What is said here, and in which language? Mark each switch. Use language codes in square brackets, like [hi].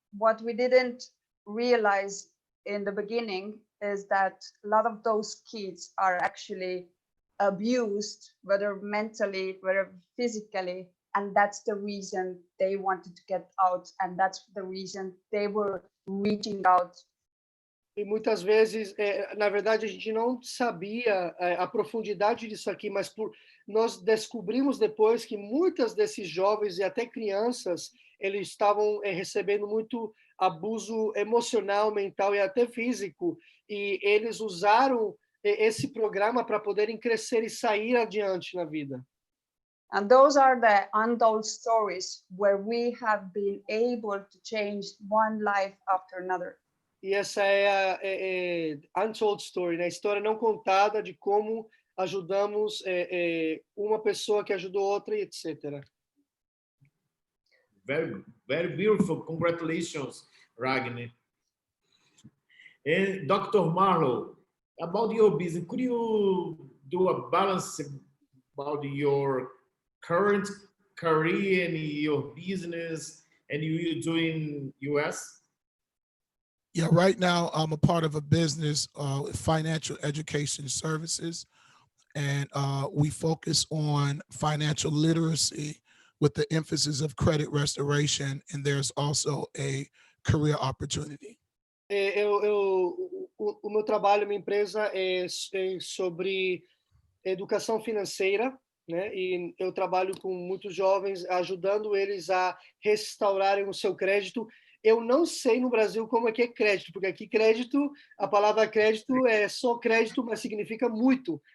[en] What we didn't realize in the beginning is that a lot of those kids are actually abused, whether mentally, whether physically, and that's the reason they wanted to get out, and that's the reason they were reaching out. [pt] E muitas vezes, na verdade, a gente não sabia a profundidade disso aqui, mas nós descobrimos depois que muitas desses jovens e até crianças, eles estavam recebendo muito abuso emocional, mental e até físico, e eles usaram esse programa para poderem crescer e sair adiante na vida. [en] And those are the untold stories where we have been able to change one life after another. [pt] E essa é a untold story, né? A história não contada de como ajudamos uma pessoa que ajudou outra, e etc. [en] Very, very beautiful. Congratulations, Ragnar. And Dr. Marlowe, about your business, could you do a balance about your current career and your business and you doing US? Yeah, right now I'm a part of a business, financial education services, and we focus on financial literacy with the emphasis of credit restoration, and there's also a career opportunity. [pt] O meu trabalho, minha empresa é sobre educação financeira, né? E eu trabalho com muitos jovens, ajudando eles a restaurarem o seu crédito. Eu não sei no Brasil como é que é crédito, porque aqui crédito, a palavra crédito é só crédito, mas significa muito.